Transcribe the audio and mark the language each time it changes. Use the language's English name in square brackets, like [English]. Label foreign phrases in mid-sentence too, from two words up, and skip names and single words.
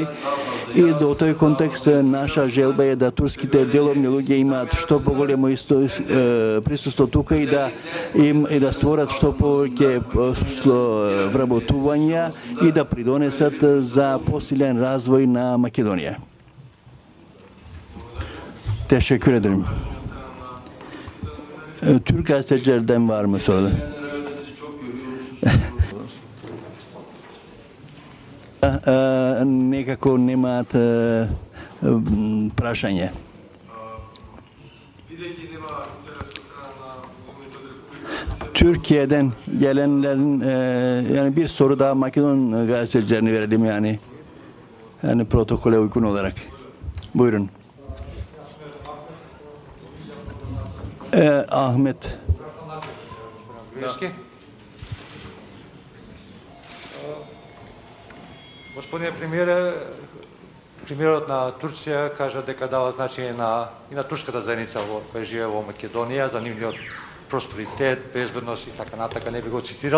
[Macedonian] И за тој контекст наша желба е да турските деловни луѓе имаат што поголемо присуство тука и да створат што повеќе вработувања и да придонесат за посилен развој на Македонија. [Turkish] Teşekkür ederim. Türk gazetecilerden var mı sorular? [Macedonian] Некако немате прашање. [Turkish] Türkiye'den gelenlerin yani bir soru daha Makedon gazetecilerine verelim yani protokole uygun olarak. Buyurun. Ahmet. [Macedonian] Господине премиере, премиерот на Турција кажа дека дава значење и на турската заедница која живее во Македонија, за нивниот просперитет, безбедност и така натака, не би го цитирал.